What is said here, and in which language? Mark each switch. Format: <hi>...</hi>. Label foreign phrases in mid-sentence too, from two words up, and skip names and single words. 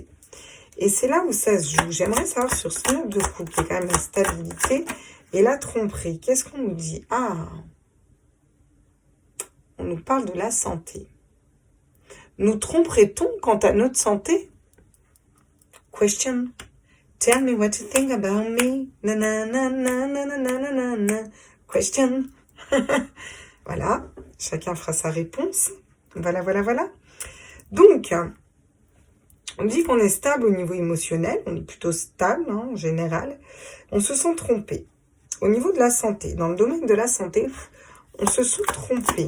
<fr>Et c'est là où ça se joue. J'aimerais savoir sur ce note de couple, qui est quand même la stabilité et la tromperie. Qu'est-ce qu'on nous dit? Ah, on nous parle de la santé. Nous tromperait-on quant à notre santé? Question.</fr> <en>Tell me what you think about me. Na na na na na na na na na.</en> <fr>Question. Voilà. Chacun fera sa réponse. Voilà, voilà, voilà. Donc, on dit qu'on est stable au niveau émotionnel. On est plutôt stable, hein, en général. On se sent trompé. Au niveau de la santé, dans le domaine de la santé, on se sent trompé.</fr>